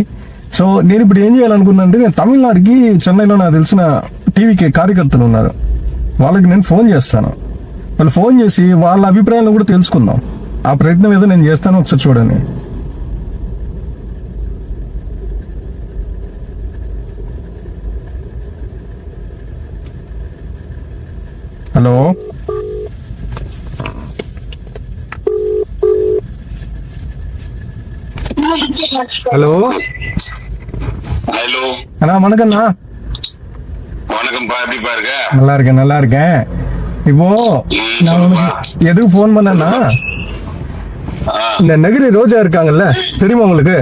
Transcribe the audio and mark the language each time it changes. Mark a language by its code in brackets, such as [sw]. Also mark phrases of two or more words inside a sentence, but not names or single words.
[te] సో నేను ఇప్పుడు ఏం చేయాలనుకున్నా అంటే, నేను తమిళనాడుకి చెన్నైలో నాకు తెలిసిన టీవీకి కార్యకర్తలు ఉన్నారు, వాళ్ళకి నేను ఫోన్ చేస్తాను. వాళ్ళు ఫోన్ చేసి వాళ్ళ అభిప్రాయాలను కూడా తెలుసుకుందాం. ఆ ప్రయత్నం ఏదో నేను చేస్తాను, ఒకసారి చూడండి. [ta] హలో ஹலோ ஹலோ அண்ணா வணக்கம்ண்ணா. வணக்கம்ப்பா, எப்படிப்பா இருக்க? நல்லா இருக்கேன். இப்போ நான் உனக்கு எதுக்கு ஃபோன் பண்ணேன்னா, இந்த நகிரி ரோஜா இருக்காங்கல்ல, தெரியுமா உங்களுக்கு?